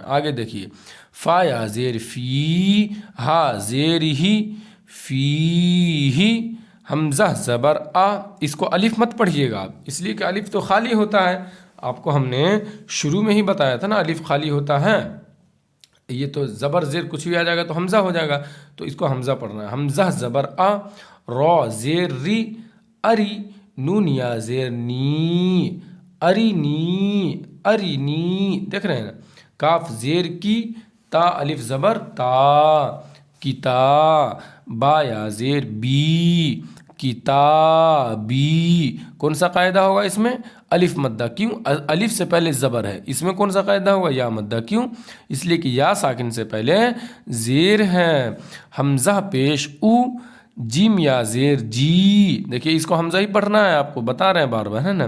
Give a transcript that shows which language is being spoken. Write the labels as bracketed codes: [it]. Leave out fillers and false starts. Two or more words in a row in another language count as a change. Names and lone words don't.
[ur] آگے دیکھیے، فا یا زیر فی، ہا زیر ہی، فی ہی، حمزہ زبر آ، اس کو الف مت پڑھیے گا آپ، اس لیے کہ الف تو خالی ہوتا ہے، آپ کو ہم نے شروع میں ہی بتایا تھا نا الف خالی ہوتا ہے۔ یہ تو زبر زیر کچھ بھی آ جائے گا تو حمزہ ہو جائے گا، تو اس کو حمزہ پڑھنا ہے۔ حمزہ زبر آ، را زیر ری، اری، نون یا زیر نی، اری نی، اری نی، دیکھ رہے ہیں نا۔ کاف زیر کی، تا الف زبر تا، کتا، با یا زیر بی، کتابی، کون سا قاعدہ ہوگا اس میں؟ الف مدہ، کیوں؟ الف سے پہلے زبر ہے، اس میں کون سا قاعدہ ہوگا؟ یا مدہ، کیوں؟ اس لیے کہ یا ساکن سے پہلے زیر ہے۔ حمزہ پیش او، جیم یا زیر جی، دیکھیے اس کو حمزہ ہی پڑھنا ہے، آپ کو بتا رہے ہیں بار بار، ہے نا۔